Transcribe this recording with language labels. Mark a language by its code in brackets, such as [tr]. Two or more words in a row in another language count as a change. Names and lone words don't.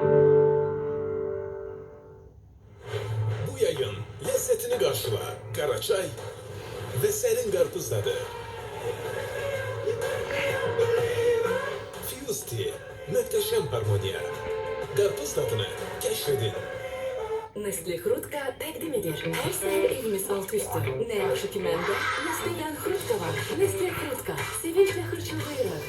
[tr] Bu yayın lezzetini karşıla. Karaçay ve serin karpuz tadı. Fuse Tea, muhteşem harmoniya. Karpuz tadını keşfedin. [az] Nestle Hrutka təqdim edir. Hər səhər evimiz alt üstü. Nə yaxşı ki məndə Nestle'dən Hrutka var. Nestle Hrutka. Sevinclə xırçıldayırıq.